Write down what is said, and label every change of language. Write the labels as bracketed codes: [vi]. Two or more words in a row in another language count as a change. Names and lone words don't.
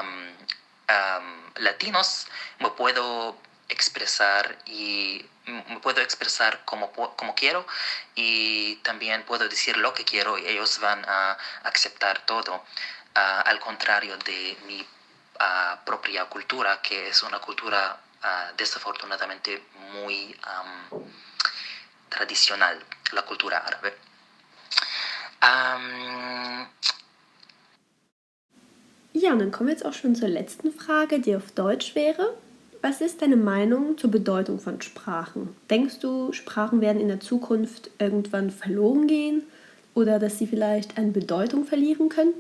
[es] latinos, me puedo expresar como quiero y también puedo decir lo que quiero y ellos van a aceptar todo, al contrario de mi propia cultura, que es una cultura desafortunadamente muy traditioneel, la cultura árabe. [de] Ja, und dann kommen wir jetzt auch schon zur letzten Frage, die auf Deutsch wäre. Was ist deine Meinung zur Bedeutung von Sprachen? Denkst du, Sprachen werden in der Zukunft irgendwann verloren gehen oder dass sie vielleicht an Bedeutung verlieren könnten?